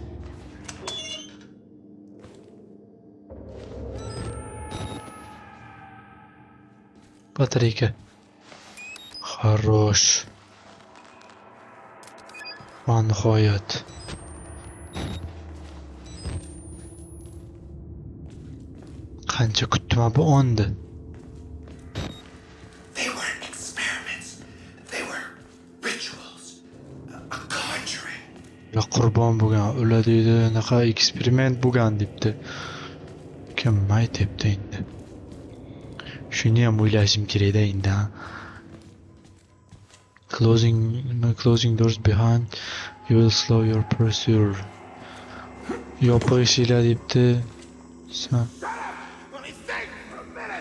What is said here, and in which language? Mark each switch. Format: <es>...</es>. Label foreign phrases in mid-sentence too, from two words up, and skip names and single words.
<uz>Batareyka. Хорош. Va nihoyat. Qancha kutdim bu onni.</uz> <en>They weren't experiments. They were rituals. A conjuring.</en> <uz>La qurbon bo'lgan, ular deydi, naqa eksperiment bo'lgan debdi. Kim aytibdi endi? Shuni ham o'ylashim kerak-da endi.</uz> <en>Closing doors behind you will slow your pursuit.</en> <uz>Yopishinglar debdi.</uz> <en>Let me think for a minute.</en>